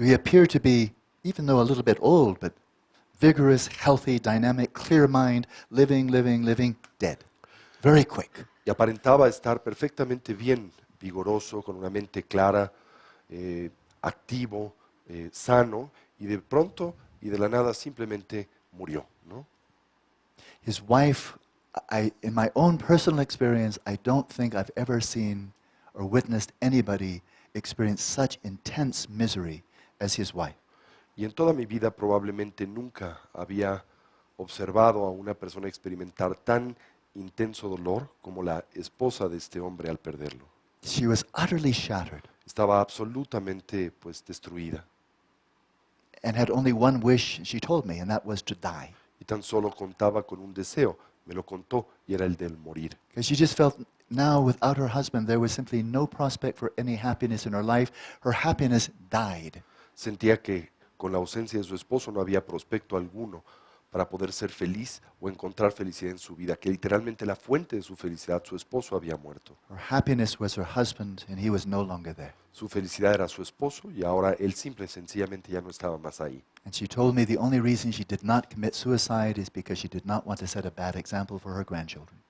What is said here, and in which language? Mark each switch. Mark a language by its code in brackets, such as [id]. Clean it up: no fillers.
[en] So he appeared to be, even though a little bit old, but vigorous, healthy, dynamic, clear mind, living, dead. Very quick. [es] Y aparentaba estar perfectamente bien, vigoroso, con una mente clara, activo, sano, y de pronto y de la nada simplemente murió, ¿no? [en] His wife, in my own personal experience, I don't think I've ever seen or witnessed anybody experience such intense misery as his wife. [es] Y en toda mi vida probablemente nunca había observado a una persona experimentar tan intenso dolor como la esposa de este hombre al perderlo. [en] She was utterly shattered [es] Estaba absolutamente pues destruida [en] and had only one wish, she told me, and that was to die. [es] y tan solo contaba con un deseo, me lo contó, y era el del morir. [en] Because she just felt now without her husband there was simply no prospect for any happiness in her life. Her happiness died. [es] Sentía que con la ausencia de su esposo no había prospecto alguno para poder ser feliz o encontrar felicidad en su vida, que literalmente la fuente de su felicidad, su esposo, había muerto. [en] Her happiness was her husband and he was no longer there. [es] Su felicidad era su esposo y ahora él simple y sencillamente ya no estaba más ahí. [en] And she told me the only reason she did not commit suicide is because she did not want to set a bad example for her grandchildren.